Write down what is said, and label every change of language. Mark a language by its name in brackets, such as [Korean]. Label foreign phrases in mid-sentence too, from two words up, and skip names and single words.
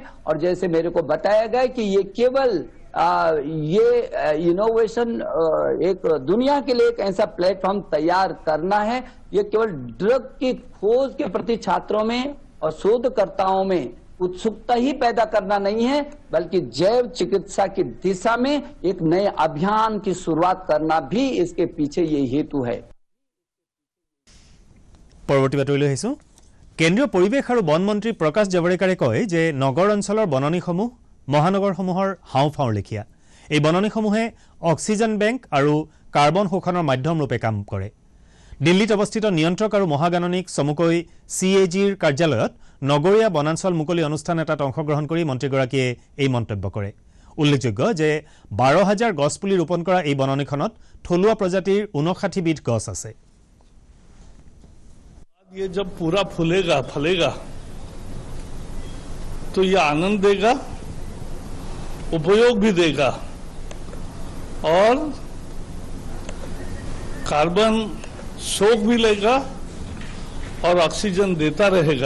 [Hindi] और जैसे मेरे को बताया गया कि ये केवल ये इनोवेशन एक दुनिया के लिए एक ऐसा प्लेटफॉर्म तैयार करना है। ये केवल ड्रग की खोज के प्रति छात्रों में और शोधकर्ताओं में उत्सुकता ही पैदा करना नहीं है, बल्कि जैव चिकित्सा की दिशा में एक नए अभियान की शुरुआत करना भी इसके पीछे ये हेतु है। [Assamese] পৰৱৰ্তী বাতৰিলৈ আহিছোঁ। কেন্দ্ৰীয় পৰিৱেশ আৰু বন মন্ত্ৰী প্ৰকাশ জাভড়েকাৰে কয় যে নগৰ অঞ্চলৰ বননিসমূহ মহানগৰসমূহৰ হাওঁফাওঁৰ লেখীয়া। এই বননিসমূহে অক্সিজেন বেংক আৰু কাৰ্বন শোষণৰ মাধ্যম ৰূপে কাম কৰে। দিল্লীত অৱস্থিত নিয়ন্ত্ৰক আৰু মহাগাণনিক চমুকৈ CAGৰ কাৰ্যালয়ত নগৰীয়া বনাঞ্চল মুকলি অনুষ্ঠান এটাত অংশগ্ৰহণ কৰি মন্ত্ৰীগৰাকীয়ে এই মন্তব্য কৰে। উল্লেখযোগ্য যে 12,000 গছপুলি ৰোপণ কৰা এই বননিখনত থলুৱা প্ৰজাতিৰ 59 বিধ গছ আছে। [Hindi] ये जब पूरा फूलेगा फलेगा तो ये आनंद देगा, उपयोग भी देगा और कार्बन सोख भी लेगा और ऑक्सीजन देता रहेगा।